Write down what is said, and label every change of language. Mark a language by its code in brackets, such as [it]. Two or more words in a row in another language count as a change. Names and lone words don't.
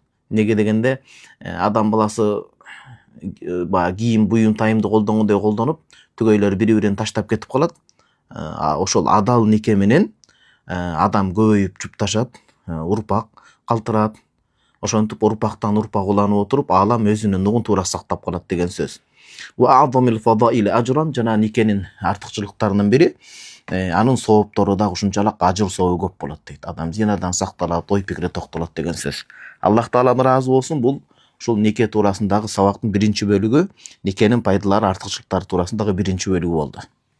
[ky] Неге дегенде, адам баласы кийим, буюм, тайымды колдонгондой колдонуп, түгөйлөр бири-бирин таштап кетип калат. Ошол адал нике менен адам көбөйүп жупташат, урпак калтырат. ошентип урпактан урпак уланып отуруп алам өзүнүн нугун туура сактап калат деген сөз. [ar] وأعظم الفضائل أجرا, [ky] жана никенин артыкчылыктарынын бири анын сооптору да ушунчалык ажыр сообу көп болот дейт. Адам зинадан сакталат, ой пикири токтолот деген сөз. Аллах таалам ыраазы болсун, бул ушул нике туурасындагы сабактын биринчи бөлүгү, никенин пайдалары, артыкчылыктары туурасындагы биринчи бөлүгү болду.